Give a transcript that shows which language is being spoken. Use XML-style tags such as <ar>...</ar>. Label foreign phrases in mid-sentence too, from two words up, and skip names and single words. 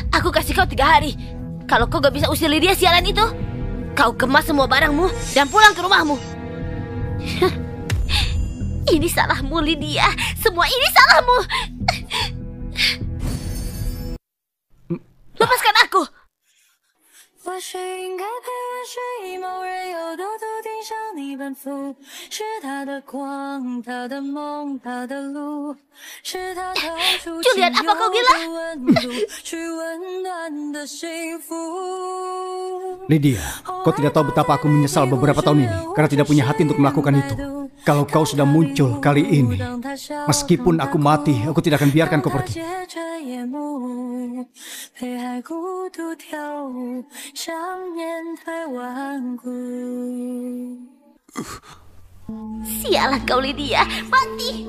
<id>Aku kasih kau 3 hari. Kalau kau gak bisa usir Lydia sialan itu, kau kemas semua barangmu dan pulang ke rumahmu. Ini salahmu, Lydia. Semua ini salahmu. Lepaskan aku.</id> <zh>或许应该陪伴睡意，某人又偷偷盯上你奔赴，是他的光，他的梦，他的路，是他掏出仅有的温度，去温暖的幸福。</zh> <id>Lydia, kau tidak tahu betapa aku menyesal beberapa tahun ini karena tidak punya hati untuk melakukan itu. Kalau kau sudah muncul kali ini, meskipun aku mati, aku tidak akan biarkan kau pergi. Sialan kau, Lydia. Mati.</id>